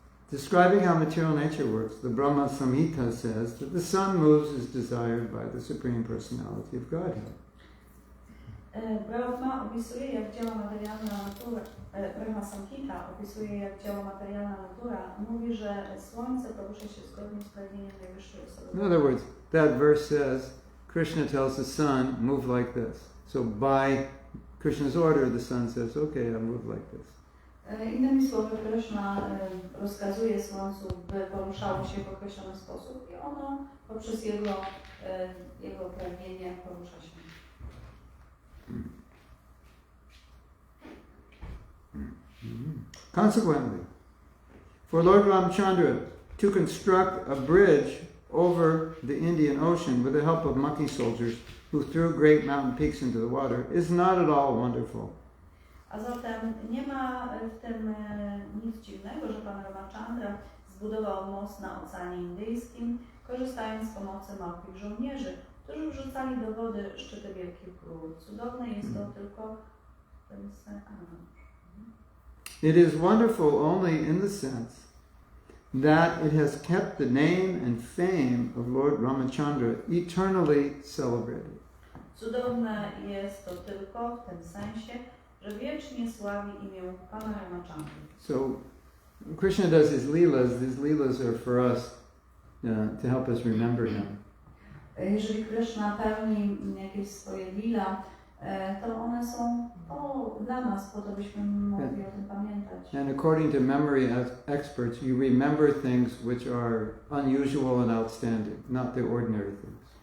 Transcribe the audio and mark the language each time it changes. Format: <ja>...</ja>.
<en>Describing how material nature works, the Brahma Samhita says that the sun moves as desired by the Supreme Personality of Godhead.</en> <pl>Brahma opisuje, jak działa materialna natura. Brahma Samhita opisuje, jak działa materialna natura. Mówi, że słońce porusza się zgodnie z pragnieniem najwyższej osoby.</pl> <en>In other words, that verse says, Krishna tells the sun, move like this. So by Krishna's order, the sun says, okay, I'll move like this.</en> <pl>Innymi słowy, Krishna rozkazuje słońcu, by poruszało się w określony sposób i ono poprzez jego pragnienie porusza się.</pl> <en>Consequently, for Lord Rāmacandra to construct a bridge over the Indian Ocean with the help of monkey soldiers who threw great mountain peaks into the water is not at all wonderful.</en> <pl>A zatem nie ma w tym nic dziwnego, że Pan Rāmacandra zbudował most na Oceanie Indyjskim, korzystając z pomocy małpich żołnierzy, którzy wrzucali do wody szczyty wielkich gór. Cudowne jest to tylko ten sen.</pl> <en>It is wonderful only in the sense that it has kept the name and fame of Lord Rāmacandra eternally celebrated.</en> <pl>Cudowne jest to tylko w tym sensie, że wiecznie sławi imię Pana Rāmacandry.</pl> <en>So Krishna does his leelas. These leelas are for us to help us remember him.</en> <pl>Jeżeli Krishna pełni jakieś swoje lila, to one są dla nas, po to byśmy mogli o tym pamiętać.</pl> <en>And according to memory experts, you remember things which are unusual and outstanding, not the ordinary things.</en>